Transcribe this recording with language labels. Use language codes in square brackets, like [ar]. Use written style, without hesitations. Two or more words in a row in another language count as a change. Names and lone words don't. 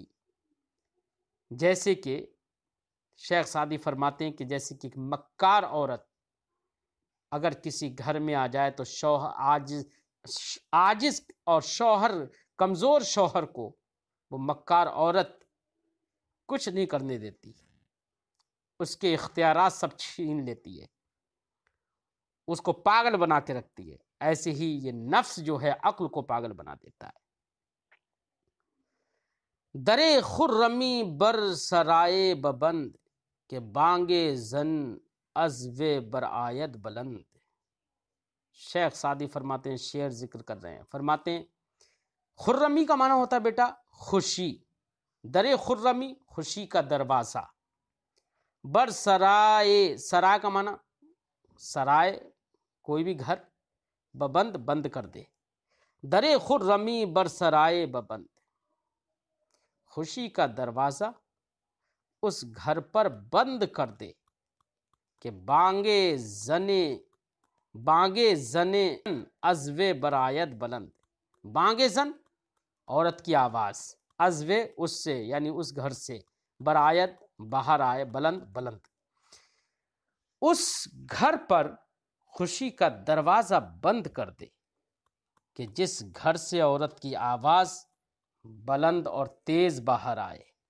[ur] جیسے کہ شیخ سعدی فرماتے ہیں کہ جیسے کہ مکار عورت اگر کسی گھر میں آ جائے تو شوہر عاجز اور شوہر کمزور شوہر کو وہ مکار عورت کچھ نہیں کرنے دیتی، اس کے اختیارات سب چھین لیتی ہے، اس کو پاگل بنا کے رکھتی ہے. ایسے ہی یہ نفس جو ہے عقل کو پاگل بنا دیتا ہے. [fa] درے خرمی بر سرائے ببند، کہ بانگے زن ازو بر آید بلند. [ur] شیخ سعدی فرماتے ہیں، شعر ذکر کر رہے ہیں، فرماتے ہیں خرمی کا معنی ہوتا ہے بیٹا خوشی. [fa] درے خرمی [ur] خوشی کا دروازہ، [fa] بر سرائے، [ur] سرائے کا معنی سرائے کوئی بھی گھر، ببند بند کر دے. [fa] درے خرمی بر سرائے ببند، [ur] خوشی کا دروازہ اس گھر پر بند کر دے کہ [fa] بانگے زنے ازوے برایت بلند. بانگے زن [ur] عورت کی آواز، ازوے اس سے یعنی اس گھر سے، برایت باہر آئے، بلند بلند. اس گھر پر خوشی کا دروازہ بند کر دے کہ جس گھر سے عورت کی آواز بلند اور تیز باہر آئے.